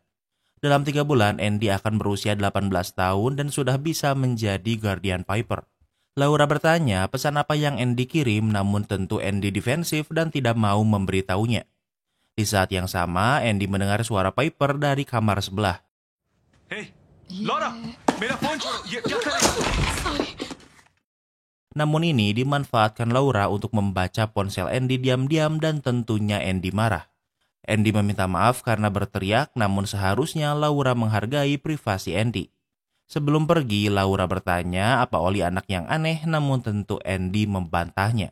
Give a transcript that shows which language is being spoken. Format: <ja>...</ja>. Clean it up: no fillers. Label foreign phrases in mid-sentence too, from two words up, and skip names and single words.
<id>Dalam 3 bulan, Andy akan berusia 18 tahun dan sudah bisa menjadi guardian Piper. Laura bertanya pesan apa yang Andy kirim, namun tentu Andy defensif dan tidak mau memberitahunya. Di saat yang sama, Andy mendengar suara Piper dari kamar sebelah.</id> <hi>Hey, Laura, मेरा फोन छोड़ो, ये क्या कर रही हो?</hi> <id>Namun ini dimanfaatkan Laura untuk membaca ponsel Andy diam-diam dan tentunya Andy marah. Andy meminta maaf karena berteriak, namun seharusnya Laura menghargai privasi Andy. Sebelum pergi, Laura bertanya apa Oli anak yang aneh, namun tentu Andy membantahnya.</id>